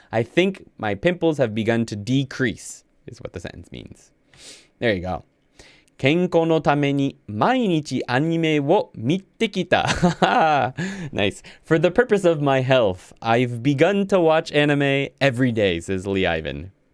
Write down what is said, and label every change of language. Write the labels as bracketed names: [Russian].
[English] I think my pimples have begun to decrease, is what the sentence means. There you go. [Japanese] 健康のために毎日アニメを見てきた。 [English] Nice. For the purpose of my health, I've begun to watch anime every day, says Lee Ivan.